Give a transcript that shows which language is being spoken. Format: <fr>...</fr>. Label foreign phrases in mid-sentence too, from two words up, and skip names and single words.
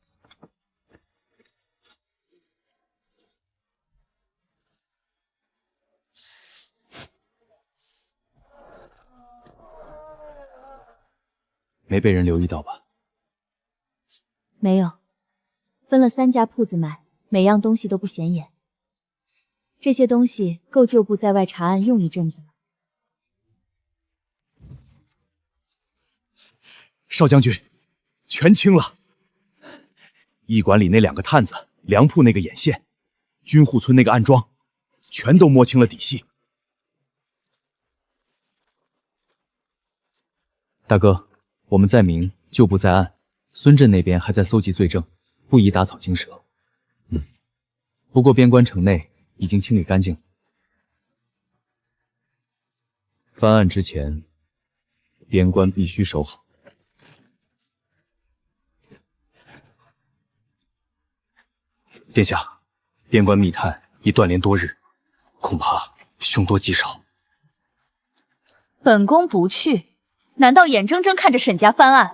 <zh>沒被人留意到吧？沒有，分了3家鋪子買，每樣東西都不顯眼。這些東西夠舊部在外查案用一陣子了。少将軍，全清了。驿馆里那2个探子，粮铺那个眼线，军户村那个暗桩，全都摸清了底细。大哥，我们在明，旧部在暗，孙振那边还在搜集罪证，不宜打草惊蛇。不过边关城内已经清理干净。翻案之前，边关必須守好。殿下，边關密探已斷連多日，恐怕凶多吉少。本宮不去，難道眼睜睜看着沈家翻案？</zh>